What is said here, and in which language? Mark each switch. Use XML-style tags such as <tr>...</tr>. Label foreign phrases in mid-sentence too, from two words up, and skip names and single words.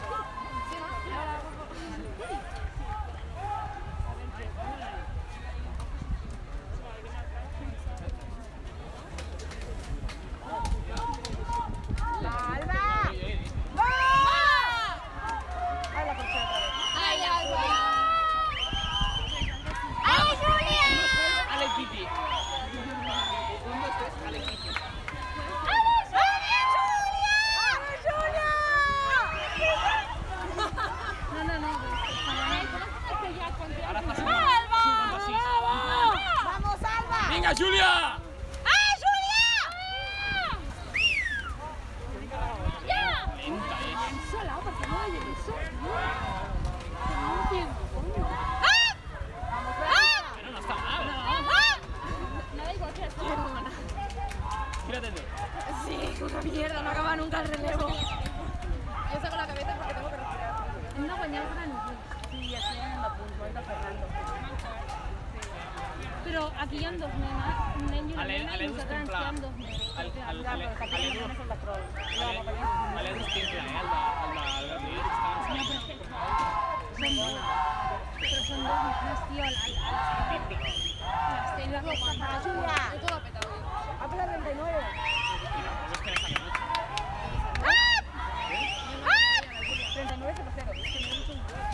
<es>Sí, ¿no? Ahora... ¡La Alba! ¡Va! ¡Ay, la portera otra vez! ¡Ay, Alba! ¡Ay, Julia! ¡Ale Piti! 1, 2, 3, ¡ale Piti! Ahora está así. ¡Alba! Sí. ¡Vamos, Alba! ¡Venga, Julia! ¡Ay, Julia! ¡Ya! Lenta, Sola, porque no hay eso. No entiendo, coño. ¡Ah! ¡Ah! Pero no está mal. Me da igual que la estoy hermana. Gírate tú. Sí, una mierda, no acaba nunca el relevo. Yo saco la cabeza porque tengo que respirar.</es> <ca>Hem de guanyar el Granollers. Sí, aquí anem de punts, oi, de Fernando. Però aquí hi ha dos nenes, un nen i una nena, i nosaltres ens quedem dos nens. L'Edu és simple, el de Lluís està ensenyant. Són bones. Però són dos nenes, tio, l'Estela lo aguanta. Julia!</ca> <es>Yo todo lo petado. Habla 39. Y tampoco es que le sale mucho. 39 0.</es>